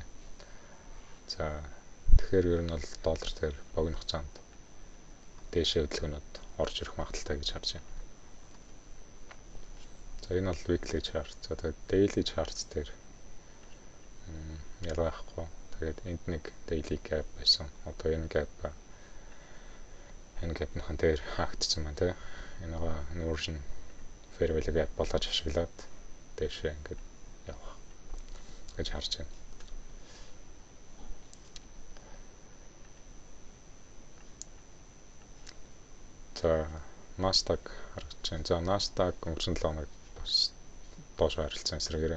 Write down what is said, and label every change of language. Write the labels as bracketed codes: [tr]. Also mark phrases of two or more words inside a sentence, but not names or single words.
[mn] За тэгэхээр ер нь бол доллар дээр богино хугацаанд дээшээ хөдөлгөөнөд орж ирэх магадaltaй гэж харж байна. За энэ бол [en] weekly chart. [mn] За тэгээд [en] daily charts [mn] дээр ялгаа байхгүй. Тэгээд энд нэг [en] daily gap [mn] байсан. Одоо энэ gap-ийн дээр хаагдсан байна тий. Энэгаа [en] inversion fair value gap [mn] болгож ашиглаад дээшээ ингээд явах гэж харж байна. За Nasdaq харагдаж байна. За Nasdaq өнгөрсөн 7 хоногт бас доошоо харилцсан эсрэгээрээ.